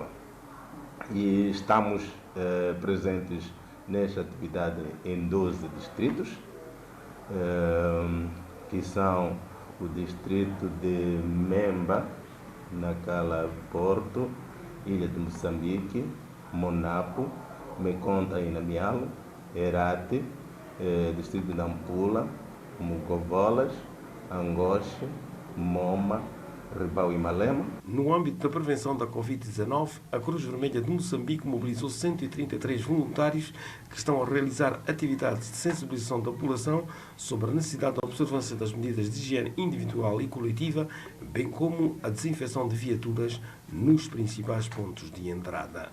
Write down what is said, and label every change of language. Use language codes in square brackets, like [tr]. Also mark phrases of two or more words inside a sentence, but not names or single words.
[pt] E estamos presentes nesta atividade em 12 distritos, que são o distrito de Memba, Nacala, Porto, Ilha de Moçambique, Monapo, Meconta e Namialo, Herate, distrito de Nampula, Mugovolas, Angoche, Moma, Ribau e Malema. No âmbito da prevenção da Covid-19, a Cruz Vermelha de Moçambique mobilizou 133 voluntários que estão a realizar atividades de sensibilização da população sobre a necessidade da observância das medidas de higiene individual e coletiva, bem como a desinfecção de viaturas nos principais pontos de entrada.